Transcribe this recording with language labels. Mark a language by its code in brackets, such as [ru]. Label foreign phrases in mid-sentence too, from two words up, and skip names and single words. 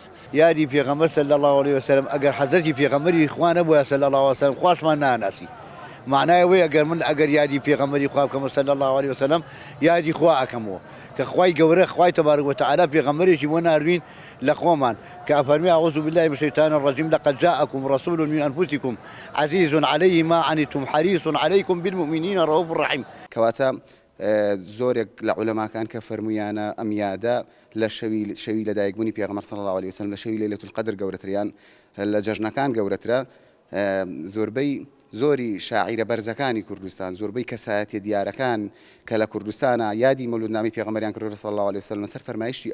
[ckb] یادی پێغەمبەر [ar] صلی الله عليه وسلم [ckb] ئەگەر حەزرەتی پێغەمبەری خوا نەبووە [ar] صلی الله عليه وسلم [ckb] خواشمان ناناسی. معنای وی ئەگەر یادی پێغەمبەری خوا بکەم [ar] صلی الله عليه وسلم [ckb] یادی خوا ئەکەمەوە کە خوای گەورە خوای [ar] تبارک و تعالی [ckb] پێغەمبەرێکی بۆ ناردوین لە خۆمان کە ئەفەرمی [ar] أعوذ بالله من الشیطان الرجیم لقد جاءكم رسول من أنفسكم عزيز عليه ما عنتم حريص عليكم بالمؤمنين رؤوف رحيم. [ckb] کەواتە زۆرێک لە عولەماکان کە فەرمویانە ئەم یادە لە شەوی لەدایکبوونی پێغەمبەر [ar] صلی الله عليه وسلم [ckb] لە شەوی لەیلەتول قەدر گەورەتریان لە جەژنەکان گەورەترە. زۆری شاعیرە بەرزەکانی کوردستان، زۆربەی کەسایەتیە دیارەکان کە لە کوردستانە یادی مەولودنامی پێغەمبەریان کردووە [ar] صلی الله عليه وسلم [ckb] لەسەر فەرمایشتی